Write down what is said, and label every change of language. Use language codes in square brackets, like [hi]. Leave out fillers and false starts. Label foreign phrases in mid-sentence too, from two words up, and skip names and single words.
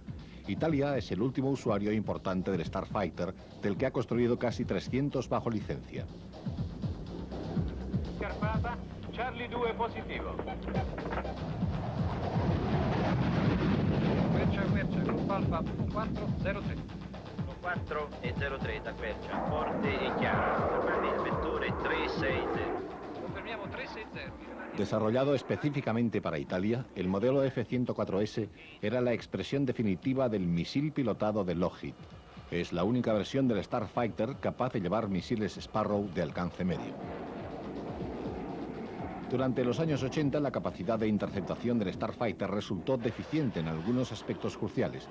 [es] Italia es el último usuario importante del Starfighter, del que ha construido casi 300 bajo licencia. [it] Scarpata, Charlie 2 positivo. Quercia, gruppo Alfa 1403. 4 e 03 da Quercia, forte e chiaro. Confermi il vettore 360. Confermiamo 360. [es] Desarrollado específicamente para Italia, el modelo F-104S era la expresión definitiva del misil pilotado de Lockheed. Es la única versión del Starfighter capaz de llevar misiles Sparrow de alcance medio. Durante los años 80, la capacidad de interceptación del Starfighter resultó deficiente en algunos aspectos cruciales.